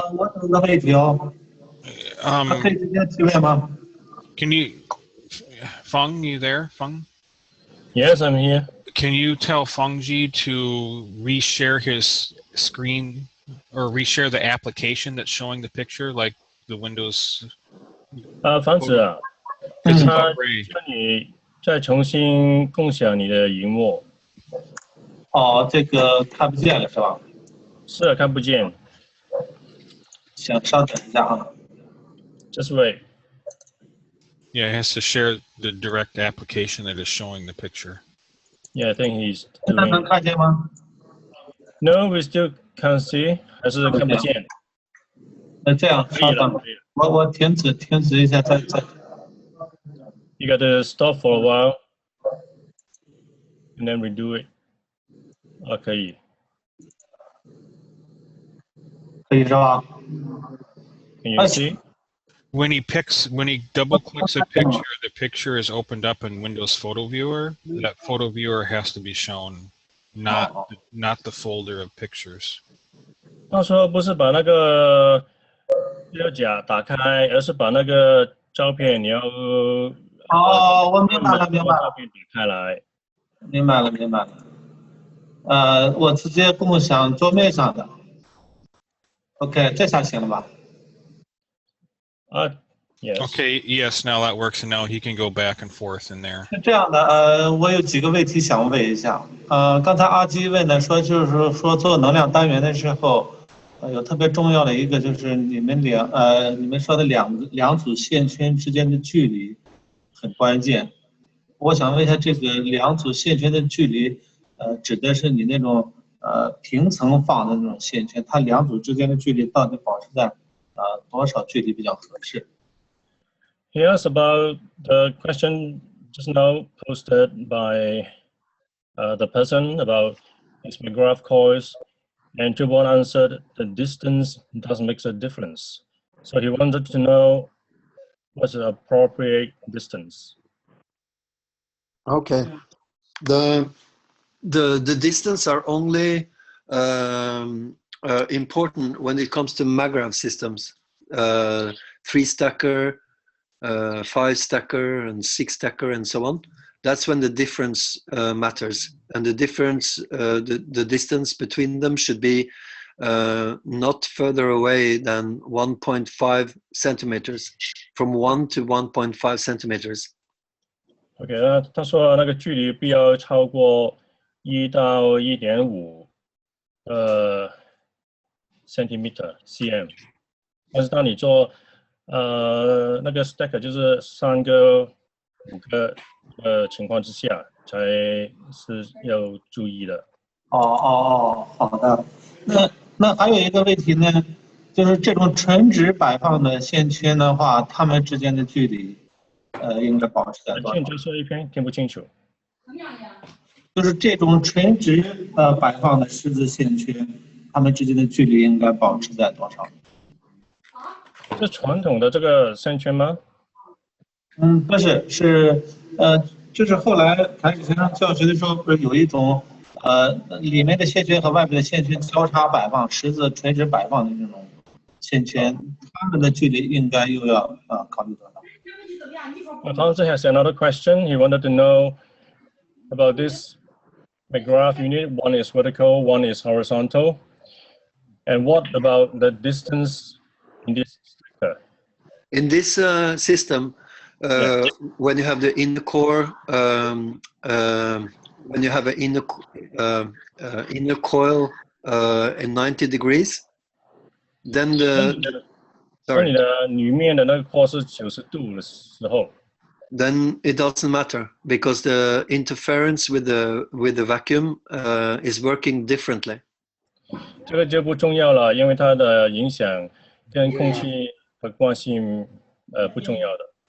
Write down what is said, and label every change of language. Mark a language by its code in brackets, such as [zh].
[zh] 我有个问题哦。可以直接提问吗？ [en] Can you, Feng, you there, Feng? Yes, I'm here. Can you tell Fengji to reshare his screen or reshare the application that's showing the picture, like the Windows? [zh] 房子啊，他叫你再重新共享你的荧幕。哦，这个看不见了是吧？是啊，看不见。行，稍等一下啊。 [en] Just wait. Yeah, he has to share the direct application that is showing the picture. Yeah, I think he's [zh] 那能 [en] doing. [zh] 看见吗 [en] No, we still can't see. [zh] 还是看不见。那这样，稍等，我停止一下，再。 [en] You got to stop for a while, and then redo it. [zh] 啊，可以。可以是吧 [en] Can you see? When he double clicks a picture, the picture is opened up in Windows Photo Viewer. That photo viewer has to be shown, not the folder of pictures. [zh] 他说不是把那个资料夹打开，而是把那个照片你要我明白了，照片打开来。明白了。我直接共享桌面上的。 OK， 这下行了吧？ [en] Yes. Okay, yes, now that works, and now he can go back and forth in there. [zh] 是这样的，我有几个问题想问一下。刚才阿基问的就是说做能量单元的时候，有特别重要的一个就是你们说的两组线圈之间的距离很关键。我想问一下，这个两组线圈的距离，指的是你那种平层放的那种线圈，它两组之间的距离到底保持在多少距离比较合适？ [en] He asked about the question just now posted by the person about seismograph coils, and Jubon answered the distance doesn't make a difference. So he wanted to know what's the appropriate distance. Okay. The distance are only important when it comes to maggrav systems, 3-stacker, 5-stacker, and 6-stacker, and so on. That's when the difference matters, and the difference, the distance between them should be not further away than 1.5 centimeters, from 1 to 1.5 centimeters. [zh] OK， 他说那个距离不要超过1到1.5 centimeter cm， 但是当你做那个 stack 就是3个、5个情况之下才是要注意的。好的。那还有一个问题呢，就是这种纯直摆放的线圈的话，它们之间的距离，应该保持在多少？再说一遍，听不清楚。就是这种纯直摆放的十字线圈，它们之间的距离应该保持在多少？是传统的这个线圈吗？不是，就是后来凯史先生教学的时候，不是有一种里面的线圈和外面的线圈交叉摆放，十字垂直摆放的这种线圈，它们的距离应该又要考虑多少 [en] ？Hans has another question. He wanted to know about this graph unit. One is vertical, one is horizontal. And what about the distance in this sector? In this system, when you have the inner core, when you have an inner coil in 90 degrees, then sorry. Then it doesn't matter because the interference with the vacuum is working differently. [zh] 这个就不重要了，因为它的影响跟空气的关系不重要的。